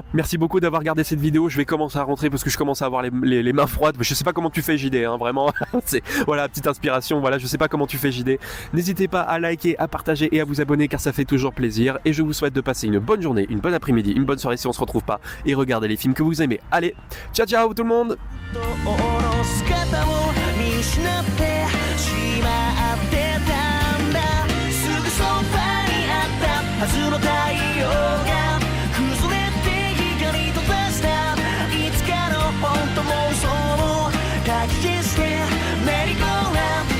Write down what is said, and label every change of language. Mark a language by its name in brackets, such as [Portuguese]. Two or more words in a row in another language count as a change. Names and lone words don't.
[French] Merci beaucoup d'avoir regardé cette vidéo. Je vais commencer à rentrer parce que je commence à avoir les mains froides. Je sais pas comment tu fais, JD. Hein, vraiment. C'est voilà, petite inspiration. Voilà, je sais pas comment tu fais, JD. N'hésitez pas à liker, à partager et à vous abonner car ça fait toujours plaisir. Et je vous souhaite de passer une bonne journée, une bonne après-midi, une bonne soirée si on se retrouve pas. Et regardez les films que vous aimez. Allez, [Italian] ciao ciao [French] tout le monde. [Japanese] と下ろす姿を見失ってしまってたんだすぐそばにあったはずの太陽が崩れて光と化したいつかの本当妄想をかき消してメリーゴーラン